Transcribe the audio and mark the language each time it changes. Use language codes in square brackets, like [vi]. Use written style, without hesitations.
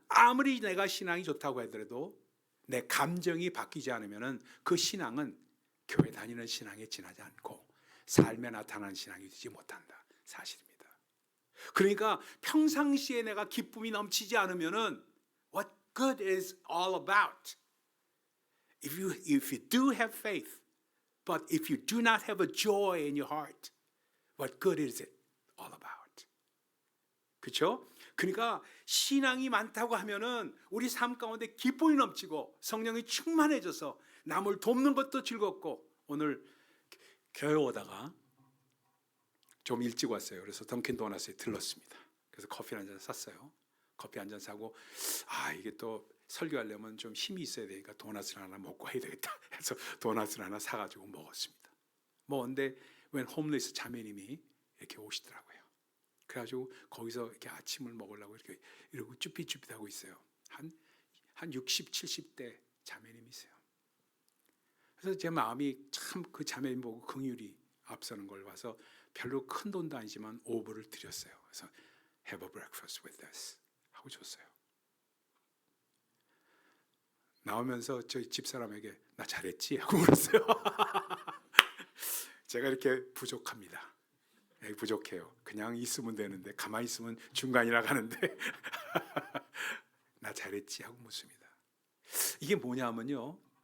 [ko] 아무리 내가 신앙이 좋다고 하더라도 내 감정이 바뀌지 않으면 그 신앙은 교회 다니는 신앙에 지나지 않고 삶에 나타나는 신앙이 되지 못한다. 사실입니다. 그러니까 평상시에 내가 기쁨이 넘치지 않으면 [en] what good is all about? If you do have faith, but if you do not have a joy in your heart, what good is it all about? [ko] 그렇죠? 그러니까 신앙이 많다고 하면은 우리 삶 가운데 기쁨이 넘치고 성령이 충만해져서 남을 돕는 것도 즐겁고 오늘 교회 오다가 좀 일찍 왔어요. 그래서 던킨 도너스에 들렀습니다. 그래서 커피 한 잔 샀어요. 커피 한 잔 사고 이게 또 설교하려면 좀 힘이 있어야 되니까 도넛을 하나 먹고 해야 되겠다 해서 도넛을 하나 사가지고 먹었습니다. 먹었는데 웬 홈리스 자매님이 이렇게 오시더라고요. 그래가지고 거기서 이렇게 아침을 먹으려고 이러고 쭈삣쭈삣하고 있어요. 한 60, 70대 자매님이세요. 그래서 제 마음이 참 그 자매님 보고 긍휼이 앞서는 걸 봐서 별로 큰 돈도 아니지만 오브를 드렸어요. 그래서 [en] have a breakfast with us [ko] 하고 줬어요. 나오면서 저희 집사람에게 나 잘했지? 하고 물었어요. 제가 이렇게 부족합니다. 부족해요. 그냥 있으면 되는데 가만히 있으면 중간이라 가는데 나 잘했지? 하고 묻습니다. 이게 뭐냐면요.